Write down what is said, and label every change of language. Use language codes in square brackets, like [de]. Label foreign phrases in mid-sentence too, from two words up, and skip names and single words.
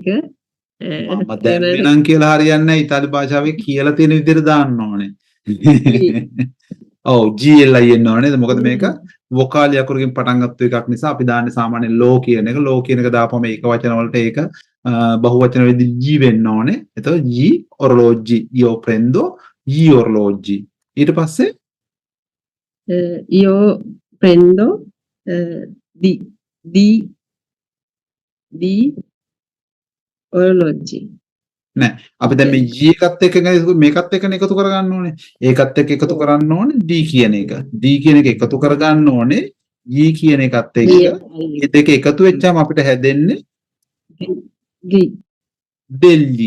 [si] මම දැම්මේ නම් කියලා හරියන්නේ නැහැ. ඉතාලි භාෂාවේ කියලා තියෙන විදිහට දාන්න ඕනේ. ඔව් GLI එන්න ඕනේ. මොකද මේක වොකාලි අකුරකින් පටන් ගත්ත එකක් නිසා අපි දාන්නේ සාමාන්‍යයෙන් ලෝ කියන එක. ලෝ කියන එක දාපුවම ඒක වචන වලට ඒක බහුවචන වෙද්දී G වෙන්න ඕනේ. [it] එතකොට G orologi. io prendo gli orologi. [si] ඊට පස්සේ [it] io prendo di orologi. [si] නෑ අපි දැන් මේ G එකත් එක්ක මේකත් එක්කනේ එකතු කරගන්න ඕනේ. ඒකත් එක්ක එකතු කරන්න ඕනේ D කියන එක. D කියන එක එකතු කරගන්න ඕනේ G කියන එකත් එක්ක මේ දෙක එකතු වෙච්චාම අපිට හැදෙන්නේ ගී දෙල්ලි.